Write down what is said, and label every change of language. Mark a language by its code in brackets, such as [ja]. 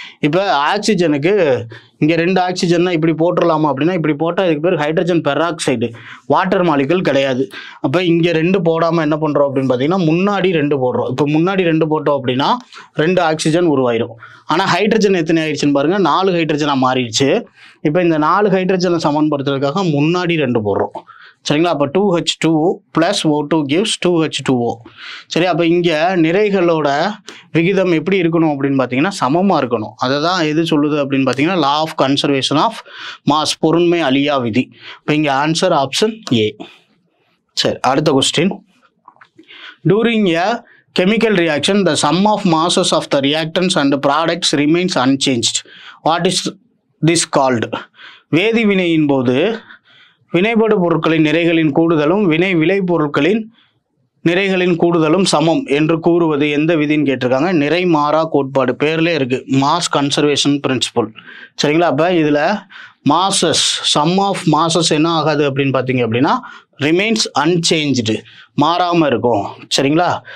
[ta] இப்போ ஆக்சிஜனுக்கு இங்கே 2 ஆக்சிஜன்னா இப்படி போட்டுடலாமா அப்படின்னா இப்படி போட்டால் இதுக்கு பேர் ஹைட்ரஜன் பெராக்சைடு, வாட்டர் மாலிகுல் கிடையாது. அப்போ இங்கே 2 போடாமல் என்ன பண்ணுறோம் அப்படின்னு பார்த்தீங்கன்னா முன்னாடி 2 போடுறோம். இப்போ முன்னாடி 2 போட்டோம் அப்படின்னா 2 ஆக்சிஜன் உருவாயிரும். ஆனால் ஹைட்ரஜன் எத்தனை ஆயிடுச்சுன்னு பாருங்கள், 4 ஹைட்ரஜனாக மாறிடுச்சு. இப்போ இந்த 4 ஹைட்ரஜனை சமன்படுத்துறதுக்காக முன்னாடி 2 போடுறோம். சரிங்களா? அப்போ 2H2O + O2 gives 2H2O. சரி, அப்போ இங்கே நிறைகளோட விகிதம் எப்படி இருக்கணும் அப்படின்னு பார்த்தீங்கன்னா சமமாக இருக்கணும். அதை தான் எது சொல்லுது அப்படின்னு பார்த்தீங்கன்னா law of conservation of mass, பொருண்மை அழியா விதி. இப்போ இங்கே ஆன்சர் ஆப்ஷன் ஏ. சரி, அடுத்த question. [en] During a chemical reaction, the sum of masses of the reactants and products remains unchanged. What is this called? [ta] வேதி வினையின் போது வினைபடு பொருட்களின் நிறைகளின் கூடுதலும் வினை விளை பொருட்களின் நிறைகளின் கூடுதலும் சமம் என்று கூறுவது எந்த விதின்னு கேட்டிருக்காங்க. நிறை மாறா கோட்பாடு, பேர்லேயே இருக்குது, மாஸ் கன்சர்வேஷன் பிரின்சிபல். சரிங்களா? அப்போ இதில் மாசஸ், சம் ஆஃப் மாசஸ் என்ன ஆகாது அப்படின்னு பார்த்தீங்க அப்படின்னா ரிமைன்ஸ் அன்சேஞ்சு, மாறாமல் இருக்கும். சரிங்களா?